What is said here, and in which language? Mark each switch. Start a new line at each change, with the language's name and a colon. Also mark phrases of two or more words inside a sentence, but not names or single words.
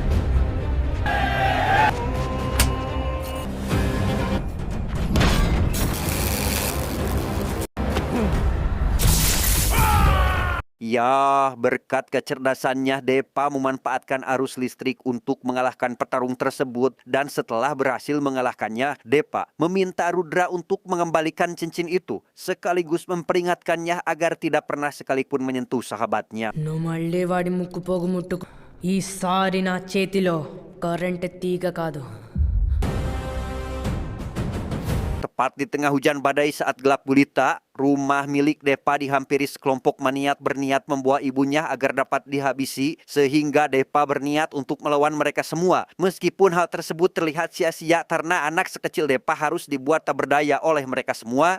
Indonesian: Ya, berkat kecerdasannya Depa memanfaatkan arus listrik untuk mengalahkan petarung tersebut dan setelah berhasil mengalahkannya, Depa meminta Rudra untuk mengembalikan cincin itu sekaligus memperingatkannya agar tidak pernah sekalipun menyentuh sahabatnya.
Telugu: నువ్వు మళ్ళీ వాడి ముక్కు పోగు ముట్టుకు ఈసారి నా చేతిలో కరెంట్ తీగ కాదు.
Indonesian: Tepat di tengah hujan badai saat gelap gulita, rumah milik Depa dihampiri sekelompok maniat berniat membawa ibunya agar dapat dihabisi, sehingga Depa berniat untuk melawan mereka semua. Meskipun hal tersebut terlihat sia-sia karena anak sekecil Depa harus dibuat tak berdaya oleh mereka semua.